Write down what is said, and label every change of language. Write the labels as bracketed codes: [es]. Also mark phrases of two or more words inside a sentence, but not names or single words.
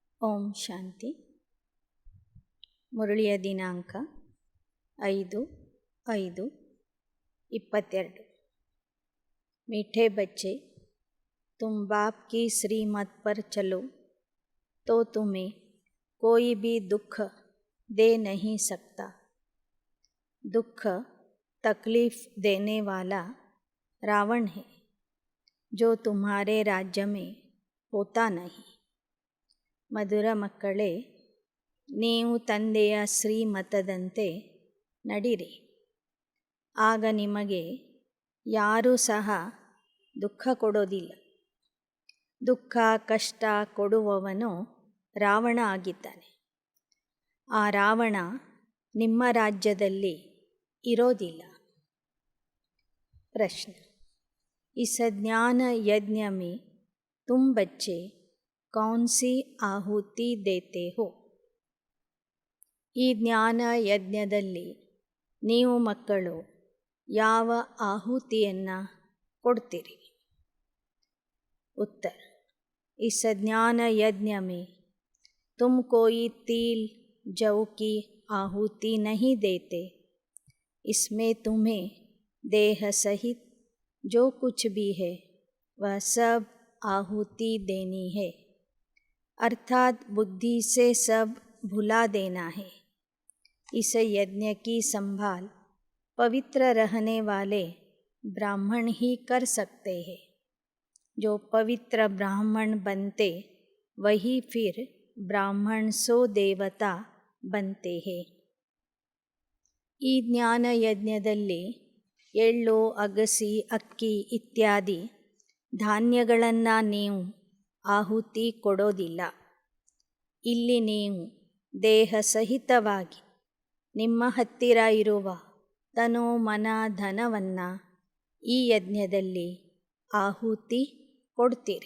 [kn] ಓಂ ಶಾಂತಿ. ಮುರಳಿಯ ದಿನಾಂಕ 5/5/22. [hi] मीठे बच्चे, तुम बाप की श्रीमत पर चलो तो तुम्हें कोई भी दुख दे नहीं सकता. दुख तकलीफ़ देने वाला रावण है जो तुम्हारे राज्य में होता नहीं. [kn] ಮಧುರ ಮಕ್ಕಳೇ, ನೀವು ತಂದೆಯ ಶ್ರೀಮತದಂತೆ ನಡಿರಿ, ಆಗ ನಿಮಗೆ ಯಾರೂ ಸಹ ದುಃಖ ಕೊಡೋದಿಲ್ಲ. ದುಃಖ ಕಷ್ಟ ಕೊಡುವವನು ರಾವಣ ಆಗಿದ್ದಾನೆ. ಆ ರಾವಣ ನಿಮ್ಮ ರಾಜ್ಯದಲ್ಲಿ ಇರೋದಿಲ್ಲ. ಪ್ರಶ್ನೆ: [hi] इस ज्ञान यज्ञ में तुम बच्चे कौन सी आहुति देते हो? [kn] ಈ ಜ್ಞಾನ ಯಜ್ಞದಲ್ಲಿ ನೀವು ಮಕ್ಕಳು ಯಾವ ಆಹುತಿಯನ್ನು ಕೊಡ್ತೀರಿ? [hi] उत्तर: इस ज्ञान यज्ञ में तुम कोई तिल जौ की आहुति नहीं देते. इसमें तुम्हें देह सहित जो कुछ भी है वह सब आहुति देनी है, अर्थात बुद्धि से सब भुला देना है. इस यज्ञ की संभाल पवित्र रहने वाले ब्राह्मण ही कर सकते हैं. जो पवित्र ब्राह्मण बनते वही फिर ब्राह्मण सो देवता बनते हैं. [kn] ಈ ಜ್ಞಾನ ಯಜ್ಞದಲ್ಲಿ ಎಳ್ಳು, ಅಗಸಿ, ಅಕ್ಕಿ ಇತ್ಯಾದಿ ಧಾನ್ಯಗಳನ್ನು ನೀವು ಆಹುತಿ ಕೊಡೋದಿಲ್ಲ. ಇಲ್ಲಿ ನೀವು ದೇಹ ಸಹಿತವಾಗಿ ನಿಮ್ಮ ಹತ್ತಿರ ಇರುವ ತನು ಮನ ಧನವನ್ನು ಈ ಯಜ್ಞದಲ್ಲಿ ಆಹುತಿ ಕೊಡ್ತೀರಿ.